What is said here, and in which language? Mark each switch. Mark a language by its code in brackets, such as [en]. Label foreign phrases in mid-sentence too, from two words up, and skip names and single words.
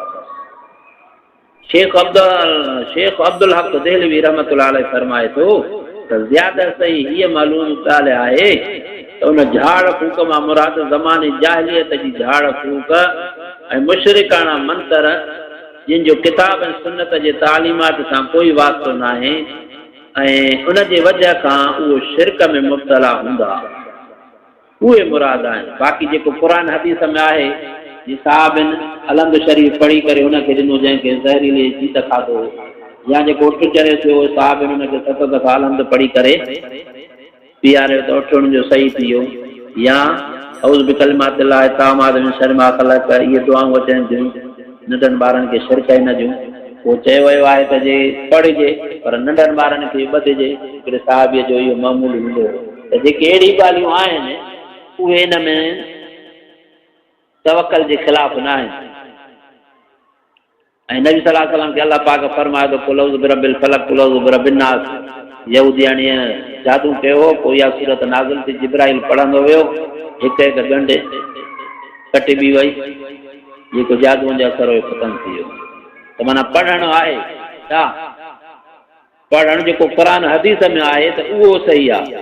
[sd] शेख अब्दुल हक देहलवी [ar] رحمة الله عليه [sd] फरमाए थो त ज़्यादा सही हीअ मालूम ॻाल्हि आहे त उन झाड़ फूक मां मुराद ज़माने जाहिलियत जी झाड़ फूक ऐं मुशरिकाना मंतर जिन जो किताब ऐं सुन्नत जे तालीमात सां कोई वास्तो न आहे ऐं उन जे वजह खां उहो शिरक में मुब्तला हूंदा, उहे मुराद आहिनि। बाक़ी जेको क़ुरान हदीस में आहे साहिबनि अलंद शरीफ़ पढ़ी करे हुनखे ॾिनो जंहिंखे ज़हरीले जीत खाधो, या जेको उठ चढ़े थियो साहिबनि हुनखे 7 दफ़ा अलंद पढ़ी करे पीआरियो त उठ हुनजो सही थी वियो, या [ar] أعوذ بكلمات الله التامات من شر ما خلق, [sd] इहे दुआऊं अचनि थियूं नंढनि ॿारनि खे शिरक न जूं। पोइ चयो वियो आहे त जे पढ़िजे पर नंढनि ॿारनि खे ॿधिजे। हिकिड़े साहिबीअ जो इहो मामूल हूंदो त जेके अहिड़ी ॻाल्हियूं आहिनि उहे हिन में तवक्कल जे ख़िलाफ़ न आहिनि। ऐं नबी [ar] صلى الله عليه وسلم [sd] खे अल्लाह पाक फरमाए थो [ar] قل أعوذ برب الفلق قل أعوذ برب الناس. [sd] यहूदियाणीअ जादू कयो, पोइ इहा सूरत नाज़िल थी, जिब्राइल पढ़ंदो वियो, हिकु हिकु ॻंढ कटिबी वई, जेको जादूअ जो असर हुयो ख़तमु थी वियो। त माना पढ़णु आहे छा, पढ़णु जेको क़ुरान हदीस में आहे त उहो सही आहे।